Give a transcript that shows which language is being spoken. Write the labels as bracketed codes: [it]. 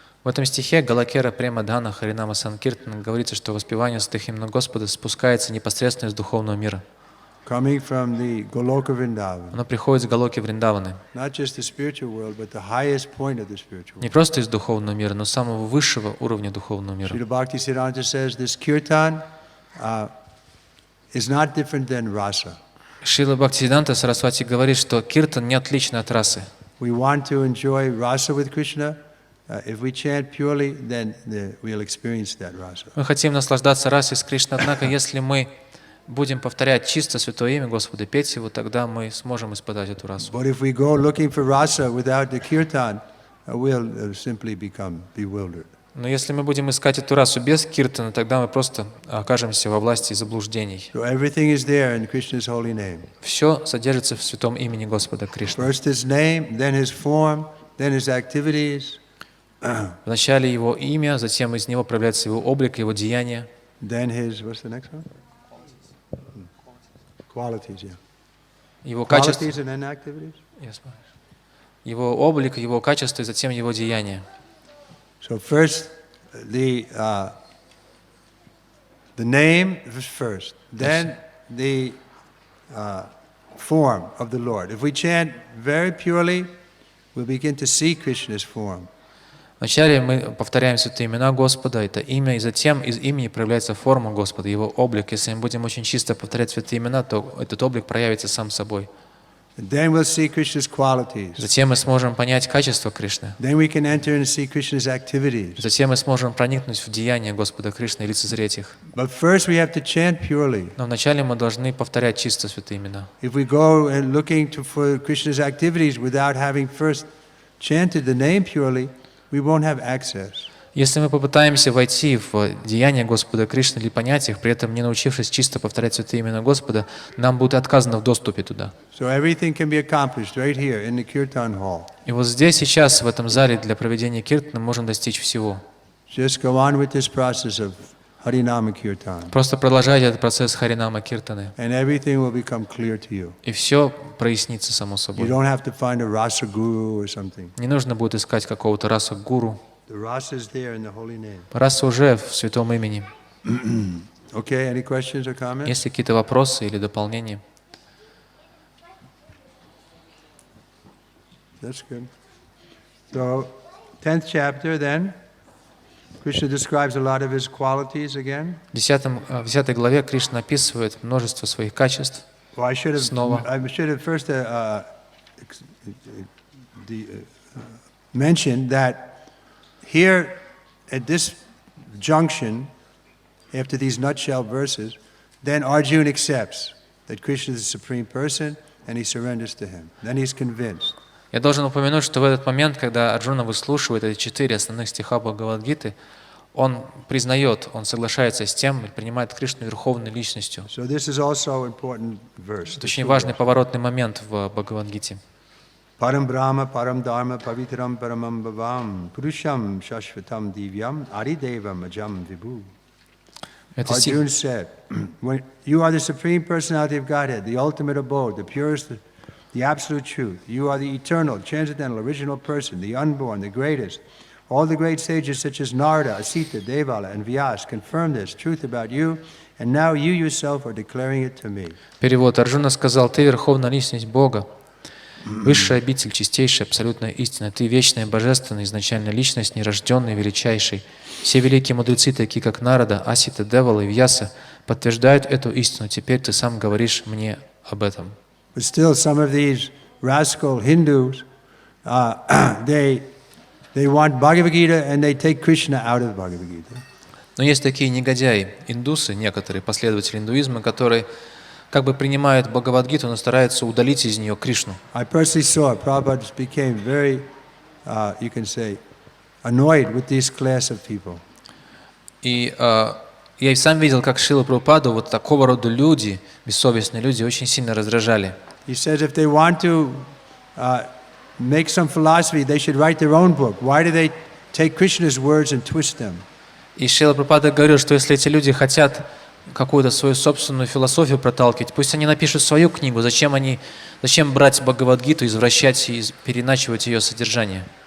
[ru] В этом стихе Галакера Према Дхана Харинама Санкиртана говорится, что воспевание святых имен Господа спускается непосредственно из духовного мира. [en] coming from the Goloka Vrindavan. [ru] Оно приходит с Галоки Вриндаваны. [en] Not just the spiritual world, but the highest point of the spiritual [ru] Не [en] world. [ru] просто из духовного мира, но самого высшего уровня духовного мира. [en] Srila Bhaktisiddhanta says this kirtan is not different than rasa. [ru] Шрила Бхактиведанта Сарасвати говорит, что киртан не отличен от расы. [en] We want to enjoy rasa with Krishna. If we chant purely, then we'll experience that rasa. [ru] Мы хотим наслаждаться расой с Кришной, однако если мы будем повторять чисто святое имя Господа, петь его, тогда мы сможем испытать эту расу. [en] But if we go looking for rasa without the kirtan, we'll simply become bewildered. [ru] Но если мы будем искать эту расу без киртана, тогда мы просто окажемся во власти заблуждений. [en] So everything is there in Krishna's holy name. [ru] Все содержится в святом имени Господа Кришны. [en] First his name, then his form, then his activities. [ru] Вначале его имя, затем из него проявляется его облик, его деяния. [en] Then his, what's the next one? Qualities, yeah. [ru] Его качество, [en] Qualities and then activities. [ru] его облик, его качество и затем его деяния. [en] So first, the name is first, then the form of the Lord. If we chant very purely, we'll begin to see Krishna's form. [ru] Вначале мы повторяем святые имена Господа, это имя, и затем из имени проявляется форма Господа, его облик. Если мы будем очень чисто повторять святые имена, то этот облик проявится сам собой. [en] Then we'll see Krishna's qualities. [ru] Затем мы сможем понять качество Кришны. [en] Then we can enter and see Krishna's activities. [ru] Затем мы сможем проникнуть в деяния Господа Кришны и лицезреть их. [en] But first we have to chant purely. [ru] Но вначале мы должны повторять чисто святые имена. [en] If we go and looking for Krishna's activities without having first chanted the name purely, we won't have access. [ru] Если мы попытаемся войти в деяния Господа Кришны или понять их, при этом не научившись чисто повторять святые имена Господа, нам будет отказано в доступе туда. [en] So everything can be accomplished right here in the kirtan hall. [ru] И вот здесь, сейчас, в этом зале для проведения киртана мы можем достичь всего. [en] Just go on with this process of Harinama Kirtan. [ru] Просто продолжайте этот процесс Харинама Киртаны, [en] And everything will become clear to you. [ru] и все прояснится само [en] You [ru] собой. [en] don't have to find a rasa guru or something. [ru] Не нужно будет искать какого-то раса гуру. [en] The rasa is there in the holy name. [ru] Раса уже в святом имени. [en] Okay, any questions or comments? [ru] Есть ли какие-то вопросы или дополнения? [en] That's good. So, 10th chapter then, Krishna describes a lot of his qualities again. [ru] В 10 главе Кришна описывает множество своих качеств. [en] Well, I should [ru] Снова. [en] have first mentioned that here at this junction, after these nutshell verses, then Arjuna accepts that Krishna is the Supreme Person and he surrenders to him. Then he's convinced. [ru] Я должен упомянуть, что в этот момент, когда Арджуна выслушивает эти 4 основных стиха Бхагавад-гиты, он признает, он соглашается с тем и принимает Кришну верховной личностью. [en] So this is also important verse. [ru] Это очень важный поворотный момент в Бхагавад-гите. [sa] Param Brahma, Param Dharma, Pavitram Paramam Bhavam, Purusham Shashvatam Divyam, Adidevam Ajam Vibhu. [en] Arjuna said, when you are the Supreme Personality of Godhead, the ultimate abode, the purest, the absolute truth. You are the eternal, transcendental, original person, the unborn, the greatest. All the great sages such as Narada, Asita, Devala, and Vyas confirm this truth about you, and now you yourself are declaring it to me. [ru] Перевод. Арджуна сказал: «Ты верховная личность Бога, высшая обитель, чистейшая, абсолютная истина. Ты вечная, божественная, изначальная личность, нерожденный, величайший. Все великие мудрецы, такие как Нарада, Асита, Девала и Вьяса, подтверждают эту истину. Теперь ты сам говоришь мне об этом». [en] But still, some of these rascal Hindus, they want Bhagavad Gita and they take Krishna out of Bhagavad Gita. [ru] Но есть такие негодяи, индусы, некоторые последователи индуизма, которые как бы принимают Бхагавад-гиту, но стараются удалить из нее Кришну. [en] I personally saw it. Prabhupada became very, you can say, annoyed with this class of people. [ru] И я и сам видел, как Шрилу Прабхупаду вот такого рода люди, бессовестные люди, очень сильно раздражали. [en] He says if they want to make some philosophy, they should write their own book. Why do they take Krishna's words and twist them? [ru] И Шрила Прабхупада говорил, что если эти люди хотят какую-то свою собственную философию проталкивать, пусть они напишут свою книгу. Зачем брать Бхагавад-гиту, извращать и переначивать ее содержание?